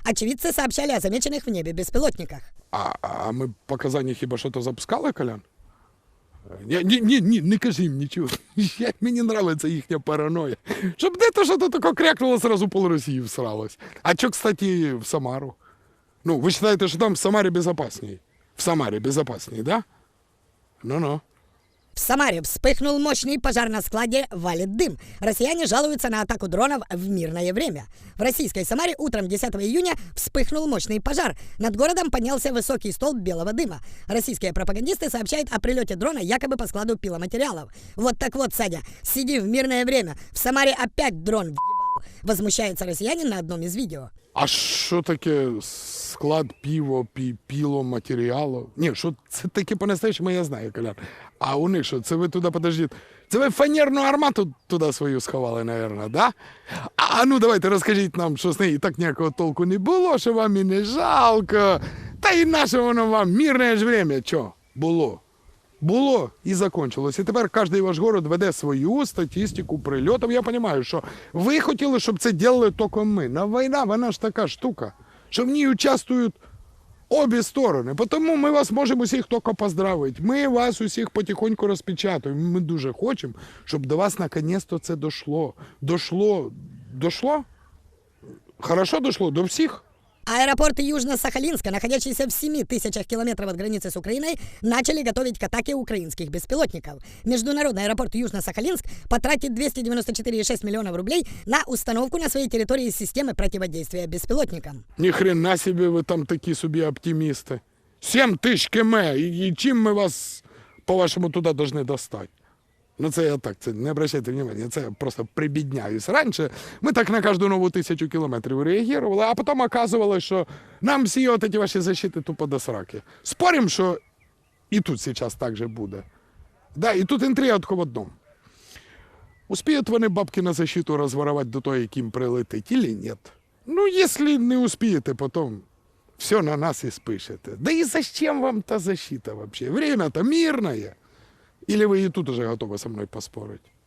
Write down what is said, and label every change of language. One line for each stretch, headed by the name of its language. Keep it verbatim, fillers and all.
Russian: Очевидцы сообщали о замеченных в небе беспилотниках. А, а мы по Казани хиба что-то запускали, Колян?
Ukrainian: Не, не, не, не, не кажи їм нічого. Мені подобається їхня параноя. Щоб де то, що то таке крякнуло, одразу пол Росії всралось. А що, кстати, в Самару? Ну, ви вважаєте, що там в Самарі безпечніше? В Самарі безпечніше, да? Ну-ну.
Russian: В Самаре вспыхнул мощный пожар на складе «Валит дым». Россияне жалуются на атаку дронов в мирное время. В российской Самаре утром десятого июня вспыхнул мощный пожар. Над городом поднялся высокий столб белого дыма. Российские пропагандисты сообщают о прилете дрона якобы по складу пиломатериалов. Вот так вот, Садя, сиди в мирное время. В Самаре опять дрон въебал. Возмущается россиянин на одном из видео.
Ukrainian: А що таке склад піво, пі, піло, матеріалу? Ні, що це таке по-настоящему, я знаю, Колян. А у них що, це ви туди, подождіть, це ви фанерну армату туди свою сховали, мабуть, да? А ну давайте розкажіть нам, що з неї так ніякого толку не було, що вам і не жалко. Та і наше воно вам, мирне ж время, що було. Було і закінчилось. І тепер кожен ваш город веде свою статистику прильотів. Я розумію, що ви хотіли, щоб це робили тільки ми. На війна, вона ж така штука, що в ній участвують обі сторони. Тому ми вас можемо усіх тільки поздравити. Ми вас усіх потихоньку розпечатуємо. Ми дуже хочемо, щоб до вас наконець-то це дійшло.
Russian: Дошло? Дошло? Хорошо дошло?
Ukrainian: До всіх?
Russian: Аэропорт Южно-Сахалинска, находящийся в семи тысячах километров от границы с Украиной, начали готовить к атаке украинских беспилотников. Международный аэропорт Южно-Сахалинск потратит двести девяносто четыре целых шесть десятых миллиона рублей на установку на своей территории системы противодействия беспилотникам. Ни хрена себе вы там такие себе оптимисты.
Ukrainian: сім тисяч кілометрів, і, і чим ми вас, по-вашому, туди повинні достати? Ну це я так, це не обращайте внимання, це я просто прибідняюсь. Раніше ми так на кожну нову тисячу кілометрів реагували, а потім оказувалось, що нам всі от ці ваші защити тупо до сраки. Спорим, що і тут зараз так же буде. Да, і тут інтрига тільки в одному. Успіють вони бабки на защиту розворовати до того, яким прилетить, або ні? Ну, якщо не успієте, потім...
Russian: Все на нас и спишет. Да и зачем вам та защита вообще? Время-то мирное. Или вы и тут уже готовы со мной поспорить?